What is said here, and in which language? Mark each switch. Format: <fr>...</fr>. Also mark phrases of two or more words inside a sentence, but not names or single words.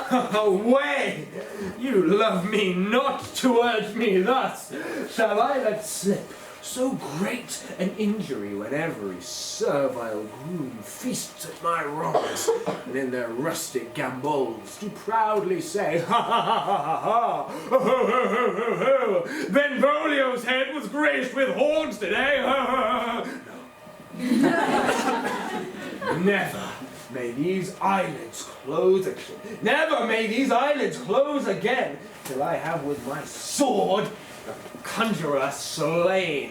<en>Away! You love me not to urge me thus. Shall I let slip so great an injury when every servile groom feasts at my wrongs, and in their rustic gambols do proudly say, ha ha ha ha ha ha, ho ho ho ho ho ho, Benvolio's head was graced with horns today, ha ha ha. No. Never may these eyelids close again. Never may these eyelids close again till I have with my sword the conjurer slain.</en>